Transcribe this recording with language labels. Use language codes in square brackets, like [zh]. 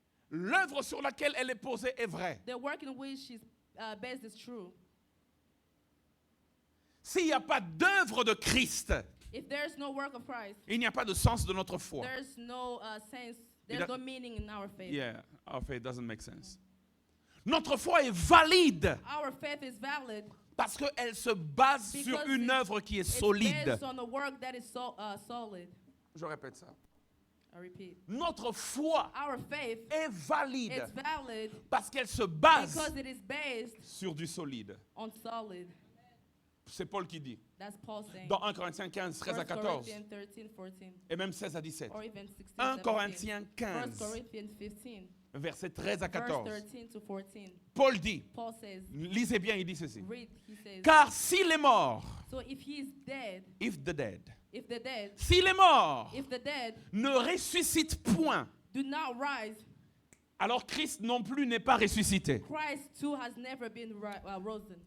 [fr] l'œuvre sur laquelle elle est posée est vraie. [en] the work in which she's based is true. [fr] S'il n'y a pas d'œuvre de Christ, [en] If there's no work of Christ, [fr] il n'y a pas de sens de notre foi. [en] there's no sense, It there's do- no meaning in our faith. Yeah, our faith doesn't make sense. [fr] Notre foi est valide [en] Our faith is valid [fr] parce qu'elle se base sur [en] because [fr] une œuvre qui est [en] it's [fr] solide. [en] based on a work that is solid. [fr] Je répète ça. [en] I repeat. [fr] Notre foi [en] Our faith [fr] est valide [en] is valid [fr] parce qu'elle se base [en] because it is based [fr] sur du solide. [en] on solid. [fr] C'est Paul qui dit. [en] That's Paul saying. [fr] Dans 1 Corinthiens 15, 13 à [en] 1 [fr] 14. [en] Corinthians 13, 14, [fr] Et même 16 à 17. [en] or even 16, 1 17. [fr] Corinthiens [en] 1 15, Corinthians 15, [fr] versets 13 à [en] verse [fr] 14. [en] 13 to 14. [fr] Paul dit, [en] Paul says, [fr] lisez bien, il dit ceci. [en] read, he says, [fr] Car s'il est mort, [en] so if he's dead, if the dead, if the dead, [fr] s'il est mort, [en] if the dead [fr] ne ressuscite point, [en] do not rise, [fr] alors Christ non plus n'est pas ressuscité. [en] Christ too has never been risen.